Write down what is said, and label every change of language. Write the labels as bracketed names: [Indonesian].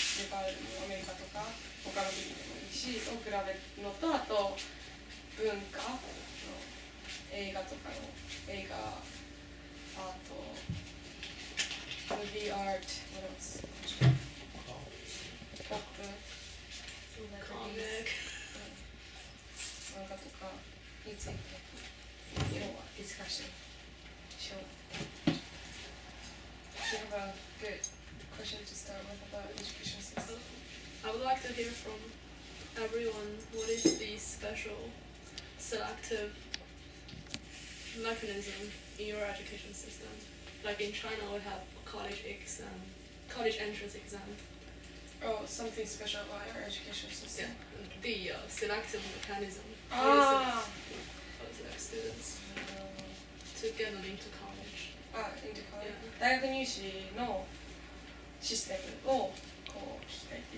[Japanese] あるアメリカとか他の国でもいいしを比べるのと、あと文化の映画とかの映画、あと [English] movie art, what else? [Japanese] ポップ、コミック、漫画とかについて要はディスカッションしよう。 [English] Do you have a good question to start with about education system? I would like to hear from everyone what is the special selective mechanism in your education system. Like in China, we have college entrance exam. Oh, something special about our education system. The selective mechanism. Ah. How to select students to get them into college. Into college. Yeah. [Japanese] 大学入試のシステムをこう聞きたいって。